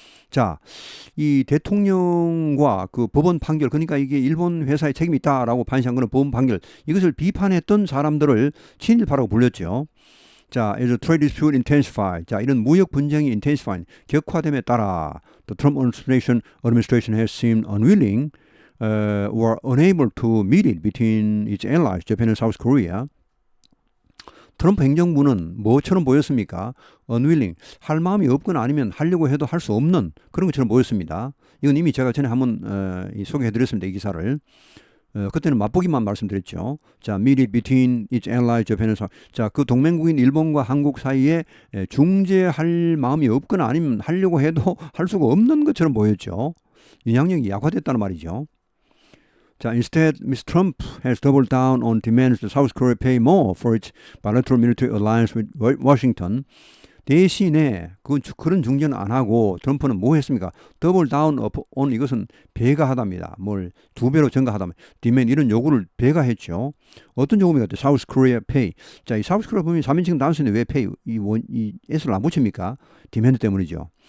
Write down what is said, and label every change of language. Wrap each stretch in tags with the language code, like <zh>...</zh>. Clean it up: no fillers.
<ko>자, 이 대통령과 그 법원 판결, 그러니까 이게 일본 회사에 책임이 있다라고 판시한 거는 법원 판결, 이것을 비판했던 사람들을 친일파라고 불렸죠.</ko> <en>자, as the trade dispute intensified.</en> <ko>자, 이런 무역 분쟁이</ko> <en>intensifying,</en> <ko>격화됨에 따라</ko> <en>the Trump administration has seemed unwilling or unable to mediate between its allies, Japan and South Korea.</en> <ko>트럼프 행정부는 뭐처럼 보였습니까? unwilling, 할 마음이 없거나 아니면 하려고 해도 할 수 없는 그런 것처럼 보였습니다. 이건 이미 제가 전에 한번 소개해드렸습니다. 이 기사를. 그때는 맛보기만 말씀드렸죠.</ko> <en>자, mediate between its allies, Japan and South.</en> <ko>자, 그 동맹국인 일본과 한국 사이에 중재할 마음이 없거나 아니면 하려고 해도 할 수가 없는 것처럼 보였죠. 영향력이 약화됐다는 말이죠.</ko> <en>자, instead, Mr. Trump has doubled down on demands that South Korea pay more for its bilateral military alliance with Washington.</en> <ko>대신에 그런 중재는 안 하고 트럼프는 뭐 했습니까? 더블 다운 온 이것은 배가하답니다. 뭘 두 배로 증가하다면 디맨 이런 요구를 배가했죠. 어떤 요구입니까? 사우스 코리아 페이. 자, 이 사우스 코리아 보면 3인칭 단수인데 왜 페이? 이 S를 안 붙입니까? 디맨드 때문이죠.</ko>